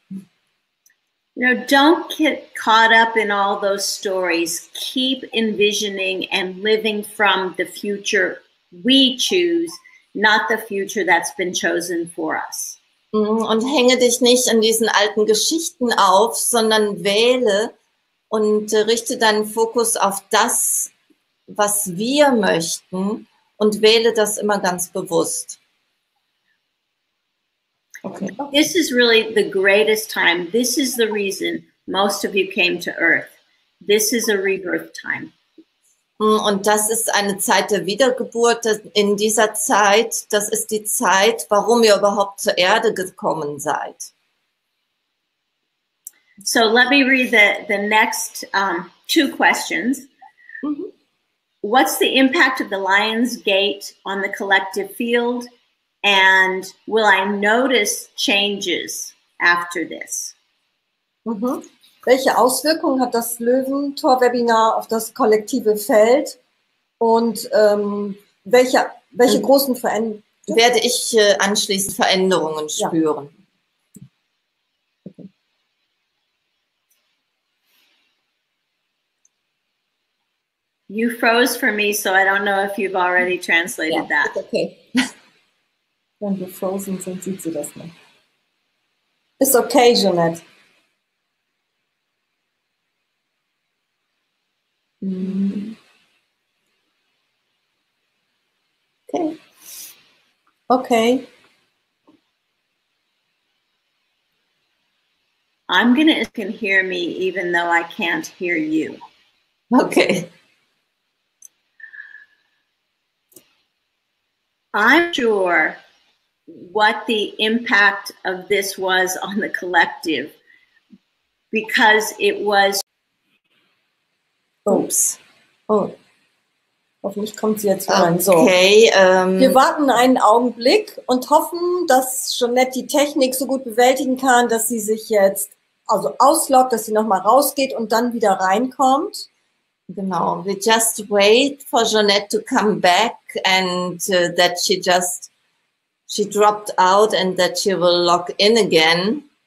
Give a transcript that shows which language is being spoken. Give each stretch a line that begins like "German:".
English: You know, don't get caught up in all those stories. Keep envisioning and living from the future we choose, not the future that's been chosen for us.
German: Und hänge dich nicht an diesen alten Geschichten auf, sondern wähle und richte deinen Fokus auf das, was wir möchten, und wähle das immer ganz bewusst. Okay.
English: This is really the greatest time. This is the reason most of you came to Earth. This is a rebirth time.
German: Und das ist eine Zeit der Wiedergeburt. In dieser Zeit, das ist die Zeit, warum ihr überhaupt zur Erde gekommen seid.
English: So let me read the next two questions. Mhm. What's the impact of the Lion's Gate on the collective field? And will I notice changes after this? Mhm.
German: Welche Auswirkungen hat das Löwentor-Webinar auf das kollektive Feld? Und welche großen Veränderungen? Werde ich anschließend Veränderungen spüren? Ja. Okay.
English: You froze for me, so I don't know if you've already translated that. Okay.
German: Wenn wir frozen sind, sieht sie das nicht. Ist okay, Jonette. Okay. Okay.
English: I'm gonna you can hear me even though I can't hear you. Okay. I'm sure what the impact of this was on the collective, because it was. Ups. Oh.
German: Hoffentlich kommt sie jetzt rein. Okay. So. Wir warten einen Augenblick und hoffen, dass Jonette die Technik so gut bewältigen kann, dass sie sich jetzt also ausloggt, dass sie nochmal rausgeht und dann wieder reinkommt. Genau.
English: We just wait for Jonette to come back, and that she dropped out and that she will log in again.